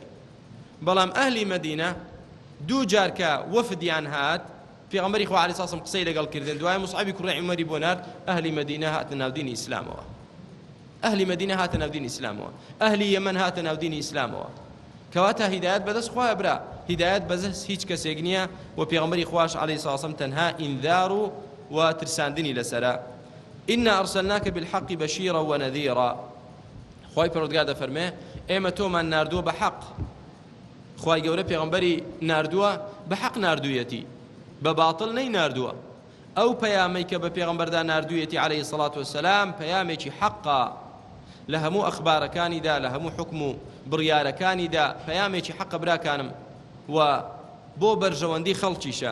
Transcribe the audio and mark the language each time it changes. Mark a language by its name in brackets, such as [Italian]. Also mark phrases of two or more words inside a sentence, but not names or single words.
[Central Kurdish] بەڵام ئەهلی مەدینە دوو جار کە وەفدیان هات پێغەمبەری خوا [Arabic] عەلەیهی سەڵات وسەلام [Central Kurdish] قسەی لەگەڵ کردن دوای مصعەبی کوڕی عومەری بۆ نارد ئەهلی مەدینە هاتنە ناو دینی ئیسلامەوە. ئەهلی مەدینە هاتە ناو دینی ئیسلامەوە ئەهلی یەمەن هاتە ناو دینی ئیسلامەوە. کەواتە هیدایەت بەدەست خوایە برا هیدایەت بەدەست هیچ کەسێک نییە و پێغەمبەری خواش [Arabic] عەلەیهی سەڵات وسەلام [Central Kurdish] تەنها ئینذار و ترساندنی لەسەرە. [Arabic] إنا أرسلناك بالحق بشيرا ونذيرا. [Central Kurdish] خوای پەروەردگار دەفەرمێ ئێمە تۆمان ناردووە بە حەق. خوای گەورە پێغەمبەری ناردووە بە حەق ناردوویەتی بە باتڵ نەی ناردووە. ئەو پەیامەی کە بە پێغەمبەردا ناردوویەتی [Arabic] عەلەیهی سەڵات وەسەلام [Central Kurdish] پەیامێکی حەقە لە هەموو ئەخبارەکانیدا لە هەموو حکم و بڕیارەکانیدا پەیامێکی حەقە براکانم و بۆ بەرژەوەندی خەڵکیشە.